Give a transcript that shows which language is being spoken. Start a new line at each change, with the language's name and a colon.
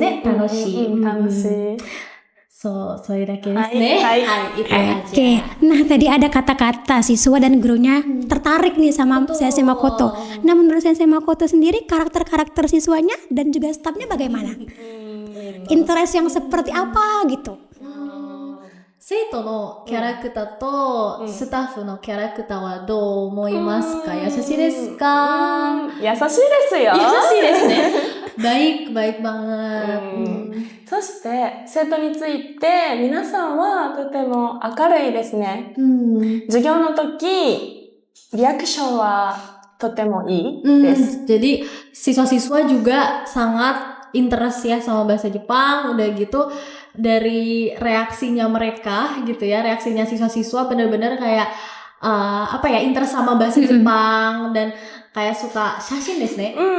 Indonesian: Tanoshi. So itu aja. Oke. Nah, tadi ada kata-kata siswa dan gurunya tertarik nih sama Sensei Makoto. Nah, menurut Sensei Makoto sendiri karakter-karakter siswanya dan juga stafnya bagaimana? Interest yang seperti apa gitu?
Japanese: 生徒のキャラクターとスタッフのキャラクターはどう思いますか？優しいですか？優しいですよ。優しいですね。
Indonesian: baik banget.
Japanese: そして生徒について皆さんはとても明るいですね。授業の時リアクションはとてもいいです。
Indonesian: Jadi siswa-siswa juga sangat interest ya sama bahasa Jepang, udah gitu dari reaksinya mereka gitu ya, reaksinya siswa-siswa benar-benar kayak interest sama bahasa Jepang dan kayak suka
Japanese: shashin desu ne.